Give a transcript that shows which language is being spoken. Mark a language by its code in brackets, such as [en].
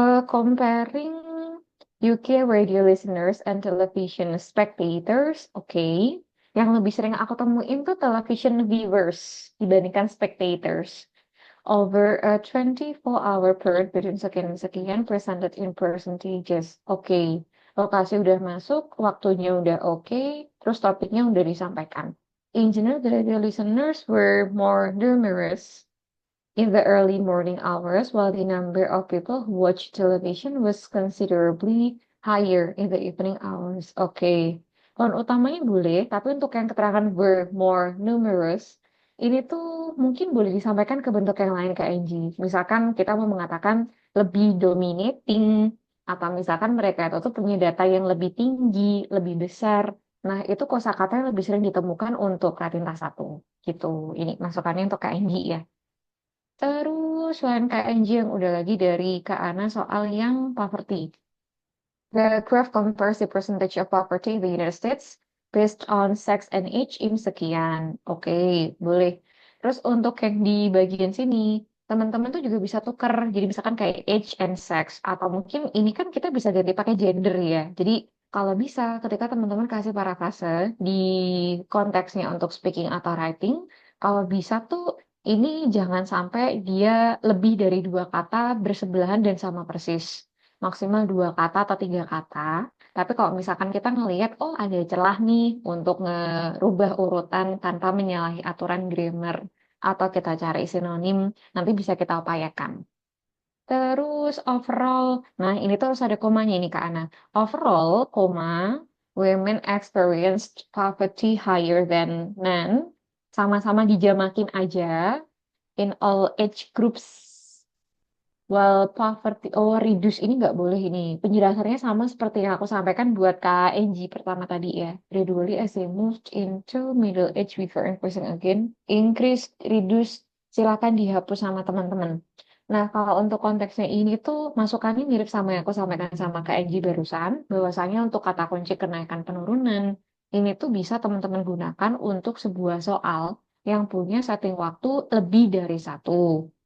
[en] Comparing UK radio listeners and television spectators, oke. [id] Yang lebih sering aku temuin tuh [en] television viewers [id] dibandingkan spectators. [en] Over a 24-hour period between [id] sekian-sekian [en] presented in percentages. [id] Oke, lokasi udah masuk, waktunya udah oke, terus topiknya udah disampaikan. [en] In general, the radio listeners were more numerous in the early morning hours, while the number of people who watch television was considerably higher in the evening hours. [id] Oke, pohon utamanya boleh, tapi untuk yang keterangan [en] were more numerous, [id] ini tuh mungkin boleh disampaikan ke bentuk yang lain ke NG. Misalkan kita mau mengatakan lebih dominating, atau misalkan mereka itu tuh punya data yang lebih tinggi, lebih besar. Nah, itu kosakata yang lebih sering ditemukan untuk Ratinta satu. Gitu. Ini masukannya untuk KNG ya. Terus selain KNG yang udah lagi dari Kak Ana soal yang poverty. [en] The graph compares the percentage of poverty in the United States based on sex and age in sekian. [id] Oke, boleh. Terus untuk yang di bagian sini, teman-teman tuh juga bisa tuker. Jadi misalkan kayak [en] age and sex. [id] Atau mungkin ini kan kita bisa ganti pakai gender ya. Jadi kalau bisa ketika teman-teman kasih parafrase di konteksnya untuk speaking atau writing, kalau bisa tuh ini jangan sampai dia lebih dari dua kata bersebelahan dan sama persis, maksimal dua kata atau tiga kata. Tapi kalau misalkan kita ngelihat, oh ada celah nih untuk ngerubah urutan tanpa menyalahi aturan grammar atau kita cari sinonim, nanti bisa kita upayakan. Terus overall, nah ini tuh harus ada komanya ini Kak Ana. [en] Overall, [id] koma, [en] women experienced poverty higher than men. [id] Sama-sama dijamakin aja [en] in all age groups. Well, poverty, [id] oh reduce ini nggak boleh ini. Penjelasannya sama seperti yang aku sampaikan buat KNG pertama tadi ya. [en] Gradually as they moved into middle age before increasing again. [id] Increase, reduce, silakan dihapus sama teman-teman. Nah, kalau untuk konteksnya ini tuh masukannya mirip sama yang aku sampaikan sama KNG barusan. Bahwasanya untuk kata kunci kenaikan penurunan, ini tuh bisa teman-teman gunakan untuk sebuah soal yang punya setting waktu lebih dari satu.